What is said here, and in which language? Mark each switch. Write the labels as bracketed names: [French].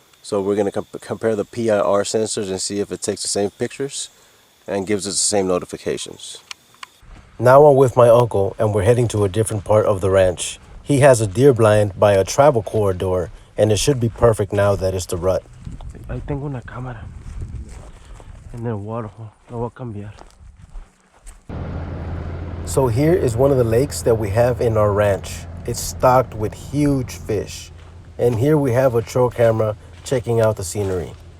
[English] So we're going to compare the PIR sensors and see if it takes the same pictures and gives us the same notifications. Now I'm with my uncle and we're heading to a different part of the ranch. He has a deer blind by a travel corridor and it should be perfect now that it's the rut. [Spanish] Ahí tengo una cámara en el water. Lo voy a cambiar. [English] So here is one of the lakes that we have in our ranch. It's stocked with huge fish. And here we have a trail camera checking out the scenery.